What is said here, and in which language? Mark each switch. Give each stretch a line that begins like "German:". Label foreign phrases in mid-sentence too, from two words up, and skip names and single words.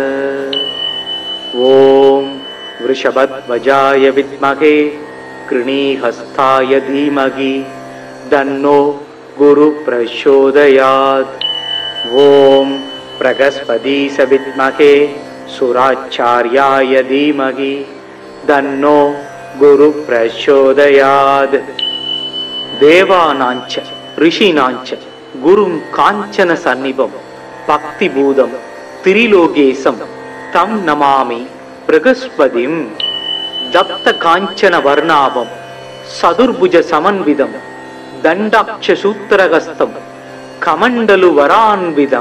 Sanskrit: ॐ वृषभध्वजाय विद्महे घृणिहस्ताय धीमहि तन्नो गुरु प्रचोदयात्. ॐ बृहस्पतीश विद्महे सुराचार्याय धीमहि तन्नो गुरु प्रचोदयात्. தேவானாஞ்ச ऋषीणाञ्च गुरुं काञ्चन सन्निभं भक्तिभूतं त्रिलोकेशं तं नमामि बृहस्पतिं दत्त काञ्चन वर्णाभं सदुर्भुज समन्वितं दण्डाक्षसूत्रहस्तं कमण्डलु वरान्वितं